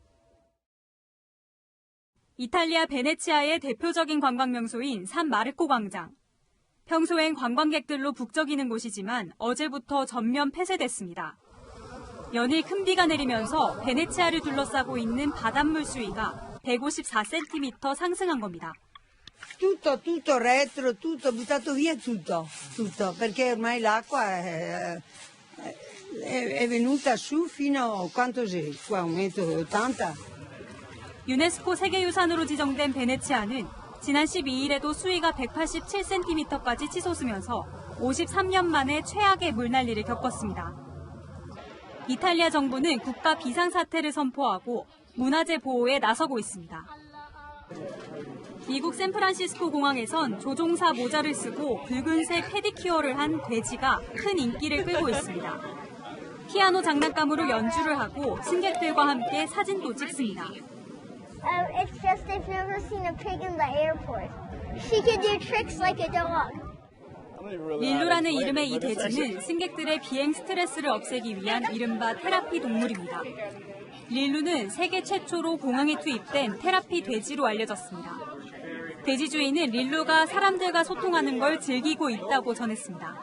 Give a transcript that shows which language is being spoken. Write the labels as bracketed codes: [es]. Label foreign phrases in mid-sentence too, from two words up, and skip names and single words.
[ko] 이탈리아 베네치아의 대표적인 관광 명소인 산 마르코 광장. 평소엔 관광객들로 북적이는 곳이지만 어제부터 전면 폐쇄됐습니다. 연일 큰 비가 내리면서 베네치아를 둘러싸고 있는 바닷물 수위가 154cm 상승한 겁니다. [it] Tutto retro, tutto buttato via tutto, perché ormai l'acqua è venuta su fino a quanto c'è? Qua 1,80 m. [ko] 유네스코 세계유산으로 지정된 베네치아는 지난 12일에도 수위가 187cm까지 치솟으면서 53년 만에 최악의 물난리를 겪었습니다. 이탈리아 정부는 국가 비상사태를 선포하고 문화재 보호에 나서고 있습니다. 미국 샌프란시스코 공항에선 조종사 모자를 쓰고 붉은색 페디큐어를 한 돼지가 큰 인기를 끌고 있습니다. 피아노 장난감으로 연주를 하고 승객들과 함께 사진도 찍습니다. [en] It's just they've never seen a pig in the airport. She can do tricks like a dog. [ko] 릴루라는 이름의 이 돼지는 승객들의 비행 스트레스를 없애기 위한 이른바 테라피 동물입니다. 릴루는 세계 최초로 공항에 투입된 테라피 돼지로 알려졌습니다. 돼지 주인은 릴루가 사람들과 소통하는 걸 즐기고 있다고 전했습니다.